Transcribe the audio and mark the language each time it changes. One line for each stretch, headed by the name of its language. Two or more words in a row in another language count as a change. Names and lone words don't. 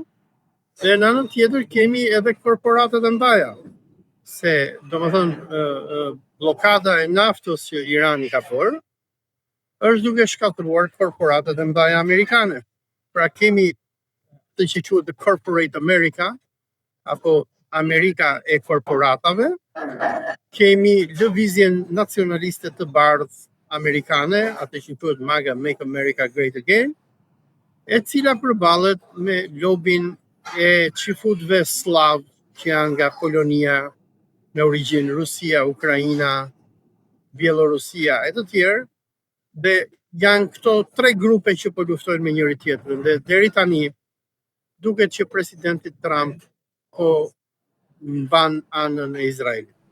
Albanian: Dhe në anën tjetër kemi edhe korporatat e mëdha, se domethënë bllokada e naftës që Irani ka bërë është duke shkatruar korporatat e mëdha amerikane. Pra kemi të që quhet
English: the corporate America,
Albanian: apo Amerika e korporatave, kemi lëvizjen nacionaliste të bardhë amerikane, atë që quhet MAGA,
English: Make America Great Again,
Albanian: e cila përballet me lobin e çifutëve slav që janë nga Polonia, me origjinë Rusia, Ukraina, Bielorusia e të tjerë, dhe janë këto 3 grupe që po luftojnë me njëri tjetrin, dhe deri tani duket që presidenti Trump po mban anën e Izraelit.